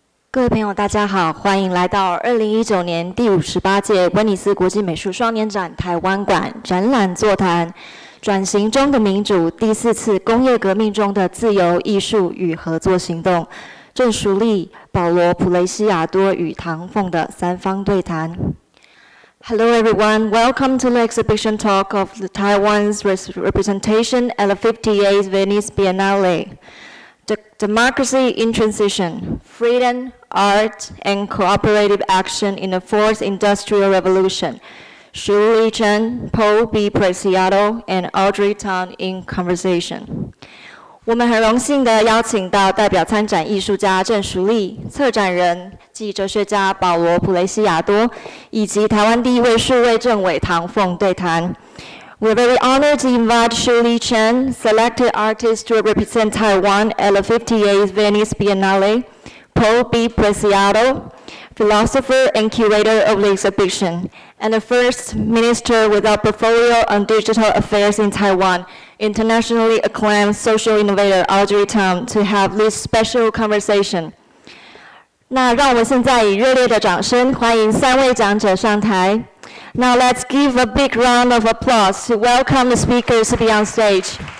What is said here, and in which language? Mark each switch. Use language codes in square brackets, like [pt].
[zh] 各位朋友，大家好，欢迎来到2019年第58届威尼斯国际美术双年展台湾馆展览座谈。转型中的民主，第4次工业革命中的自由、艺术与合作行动，郑淑丽、保罗、普雷西亚多与唐凤的三方对谈。 [en] Hello everyone, welcome to the exhibition talk of Taiwan's representation at the 58th Venice Biennale. Democracy in Transition, Freedom, Art, and Cooperative Action in the Fourth Industrial Revolution. Shu Lea Cheang, Paul B. Preciado, and Audrey Tang in conversation. [zh] 我们很荣幸地邀请到代表参展艺术家郑淑丽、策展人暨哲学家保罗·普雷西亚多，以及台湾第一位数位政委唐凤对谈。 [en] We're very honored to invite Shu Lea Cheang, selected artist to represent Taiwan at the 58th Venice Biennale, Paul B. Preciado, philosopher and curator of the exhibition, and the first minister with a portfolio on digital affairs in Taiwan, internationally acclaimed social innovator Audrey Tang, to have this special conversation. [zh] 那让我们现在以热烈的掌声欢迎3位讲者上台。 [en] Now let's give a big round of applause to welcome the speakers to be on stage.